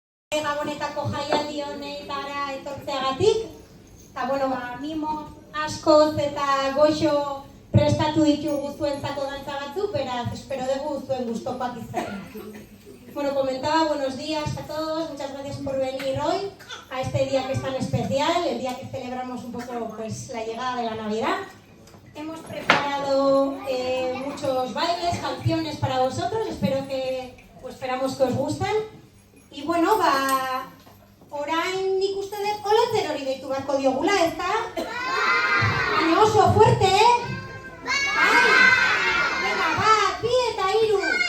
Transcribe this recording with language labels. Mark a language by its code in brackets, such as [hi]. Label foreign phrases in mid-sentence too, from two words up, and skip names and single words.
[eu] Gabonetako jaialdi honetara etortzeagatik. Eta, mimo askoz eta goxo prestatu ditugu zuentzako dantza batzuk, beraz, espero dugu zuen gustokoak izatea. [es] Comentaba, buenos días a todos, muchas gracias por venir hoy a este día que es tan especial, el día que celebramos un poco la llegada de la Navidad. Hemos preparado muchos bailes, canciones para vosotros, esperamos que os gusten. [eu] Y orain nik uste dut olentzen hori deitu beharko diogula, ezta? Baina oso fuerte, Bai! Venga, bat, bi eta hiru!